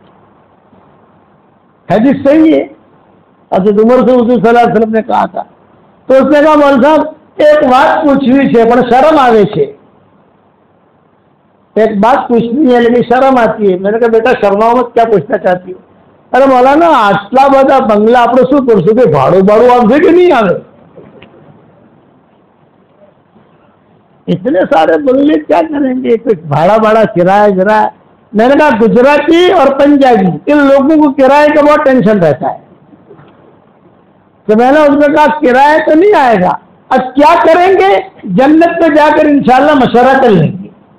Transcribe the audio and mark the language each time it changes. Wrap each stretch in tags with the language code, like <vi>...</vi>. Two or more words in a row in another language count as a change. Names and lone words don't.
<ur>حدیث صحیح ہے. حضرت عمر سے حضور صلی اللہ علیہ وسلم نے کہا تھا. تو اس نے کہا مول صاحب ایک بات پوچھنی ہے پر شرم آوے છે. ایک بات پوچھنی ہے لیکن شرم آتی ہے. میں نے کہا بیٹا شرماؤ مت، کیا پوچھنا چاہتی ہو؟ ارے مولانا</ur> <gu>આટલા બધા બંગલા આપણે શું કરશું કે ભાડું આવશે કે નહીં આવે?</gu> <ur>اتنے سارے بنگلے کیا کریں گے، کچھ بھاڑا کرایہ. میں نے کہا گجراتی اور پنجابی ان لوگوں کو کرائے کا بہت ٹینشن رہتا ہے. تو میں نے اس میں کہا کرایہ تو نہیں آئے گا، اب کیا کریں گے، جنت میں جا کر انشاءاللہ مشورہ کر لیں گے.</ur>